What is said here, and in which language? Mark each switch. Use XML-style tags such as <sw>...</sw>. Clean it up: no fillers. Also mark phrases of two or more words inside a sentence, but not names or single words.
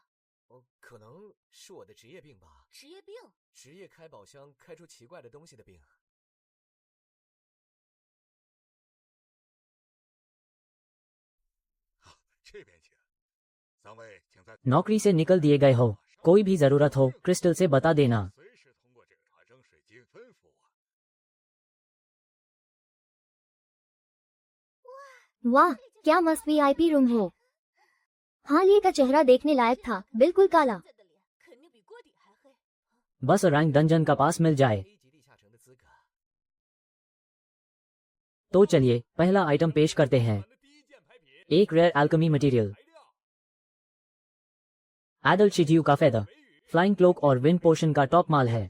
<zh>可能是我的职业病吧。职业病？职业开宝箱开出奇怪的东西的病。</zh> <hi>नौकरी से निकल दिए गए हो? कोई भी जरूरत हो क्रिस्टल से बता देना। वाह, क्या मस्त</hi> <en>VIP room</en> <hi>है। हालिया का चेहरा देखने लायक था, बिल्कुल काला।</hi> <zh>肯定比锅底还黑。</zh> <hi>बस</hi> <en>rank dungeon</en> <hi>का पास मिल जाए। तो चलिए पहला आइटम पेश करते हैं, एक</hi> <en>rare alchemy material,</en> <hi>एडल्ट शिजियू का फेदर,</hi> <en>flying cloak</en> <hi>और</hi> <en>wind potion</en> <hi>का टॉप माल है।</hi>